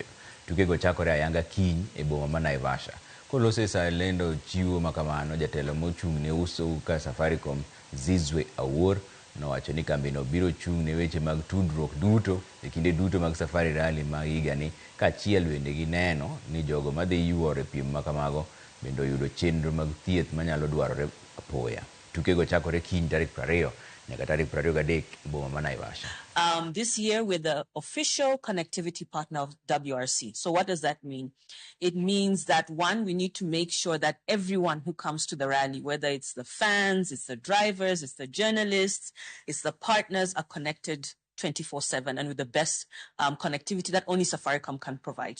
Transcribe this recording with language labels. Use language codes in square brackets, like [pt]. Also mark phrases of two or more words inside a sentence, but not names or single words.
[luo] Tukego chakore ayanga kiny e boma ma Naivasha. Kolose sa lendo chiwo makamano, jatelo mochung' ne uso ka Safaricom Zizwe Awuor nowacho ni kambino biro chung' ne weche mag tudruok duto e kinde duto mag Safari Rally ma higani, kaachiel bende gi neno ni jogo madhi yuoro e piem makamago bende oyudo chenro mag thieth manyalo dwarore apoya. Tukego chakore kiny tarik 20 nyaka tarik 23 e boma ma Naivasha. [en] This year we're the official connectivity partner of WRC. So what does that mean? It means that, one, we need to make sure that everyone who comes to the rally, whether it's the fans, it's the drivers, it's the journalists, it's the partners, are connected 24/7 and with the best connectivity that only Safaricom can provide.